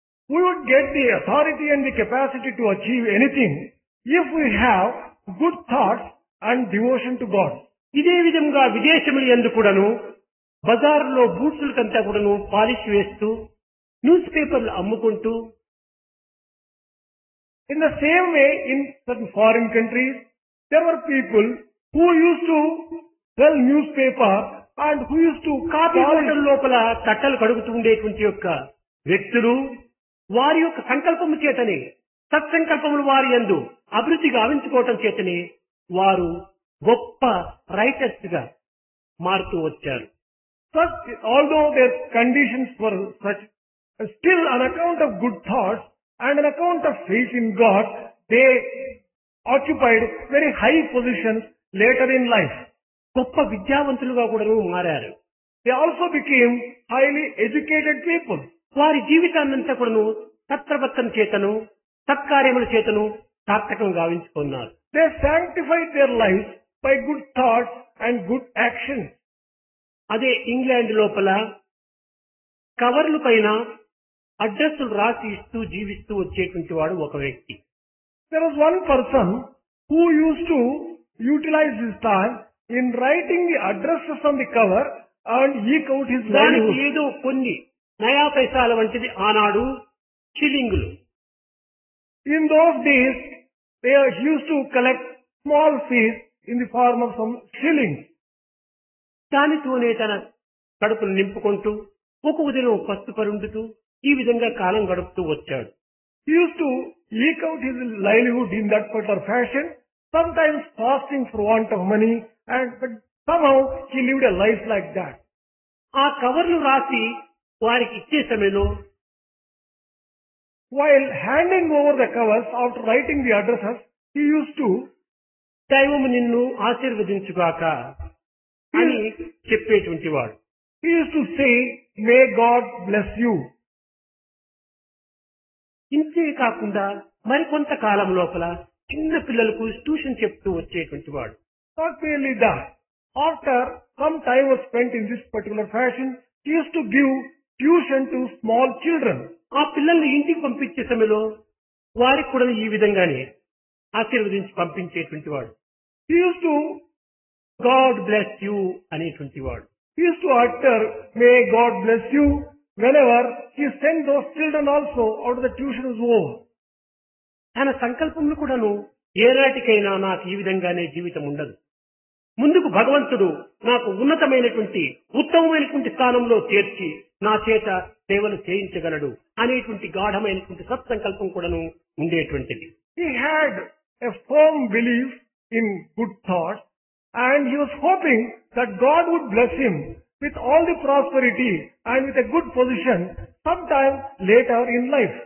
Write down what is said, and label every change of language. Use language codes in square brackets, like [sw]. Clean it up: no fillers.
[en] We would get the authority and the capacity to achieve anything if we have good thoughts and devotion to God. [te] ఇదే విధంగా విదేశముల యందు కూడాను బజార్లో బూట్సులకంతా కూడాను polish వేస్తూ న్యూస్ పేపర్లు అమ్ముకుంటూ, [en] in the same way in certain foreign countries, there were people who used to sell newspaper and who used to [te] coffee hotel లోపల తట్టలు కడుగుతూ ఉండేటువంటి యొక్క వ్యక్తులు వారి యొక్క సంకల్పము చేతనే, సత్సంకల్పములు వారి యందు అభివృద్ధి గావించుకోవటం చేతనే వారు గొప్ప రైటర్స్ గా మారుతూ వచ్చారు. [en] Such, although their conditions were such, still on account of good thoughts and on account of faith in God, they occupied very high positions later in life. [te] గొప్ప విద్యావంతులుగా కూడా మారారు. [en] They also became highly educated people. [te] వారి జీవితాన్నంతా కూడాను సత్ప్రవర్తన చేతను, సత్కార్యముల చేతను సార్థకం గావించుకున్నారు. [en] They sanctified their lives by good thoughts and good actions. [te] అదే ఇంగ్లాండ్ లోపల కవర్ల పైన అడ్రస్సులు రాసి ఇస్తూ జీవిస్తూ వచ్చేటువంటి వాడు ఒక వ్యక్తి. [en] There was one person who used to utilize his time in writing the addresses on the cover and eke out his [te] దానికి [en] livelihood. [te] ఏదో కొన్ని నయా పైసాల వంటిది ఆనాడు షిల్లింగులు. [en] In those days, they used to collect small fees in the form of some shillings. [te] దానితోనే తన కడుపును నింపుకుంటూ ఒక ఉదయం పస్తు పరుండుతూ ఈ విధంగా కాలం గడుపుతూ వచ్చాడు. [en] He used to eke out his livelihood in that particular fashion, sometimes fasting for want of money, but somehow he lived a life like that. [te] ఆ కవర్లు రాసి వారికి ఇచ్చే సమయంలో [en] While handing over the covers after writing the addresses, he used to, [te] దైవము నిన్ను ఆశీర్వదించుగాక అని చెప్పేటువంటి వాడు. [en] he used to say, "May God bless you." [te] ఇంతే కాకుండా మరికొంత కాలం లోపల చిన్న పిల్లలకు ట్యూషన్ చెప్తూ వచ్చేటువంటి వాడు. [en] Not merely that. After some time was spent in this particular fashion, he used to give tuition to small children. [te] ఆ పిల్లల్ని ఇంటికి పంపించే సమయంలో వారికి కూడా ఈ విధంగానే ఆశీర్వదించి పంపించేటువంటి వాడు. [en] He used to, God bless you [te] అనేటువంటి వాడు. [en] he used to utter, "May God bless you," whenever he sent those children also out of the tuition is over. [te] తన సంకల్పములు కూడాను ఏనాటికైనా నాకు ఈ విధంగానే జీవితం ఉండదు, ముందుకు భగవంతుడు నాకు ఉన్నతమైనటువంటి ఉత్తమమైనటువంటి స్థానంలో చేర్చి నా చేత సేవలు చేయించగలడు అనేటువంటి గాఢమైనటువంటి సత్సంకల్పం కూడాను ఉండేటువంటిది. [en] He had a firm belief in good thoughts, and he was hoping that God would bless him with all the prosperity and with a good position sometime later in life.